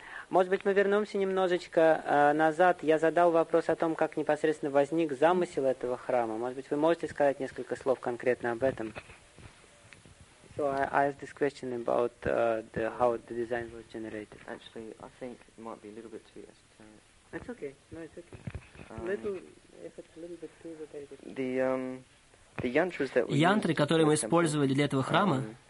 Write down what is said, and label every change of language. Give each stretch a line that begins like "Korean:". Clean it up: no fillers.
Russian: Может быть, мы вернемся немножечко назад. Я задал вопрос о том, как непосредственно возник замысел этого храма. Может быть, вы можете сказать несколько слов конкретно об этом?
English: So I asked this question about the how the design was generated. Actually, I think it might be a little bit too. That's okay. No, it's okay. Little, if it's a little bit too, okay.
Russian: Янтры, которые мы использовали для этого храма,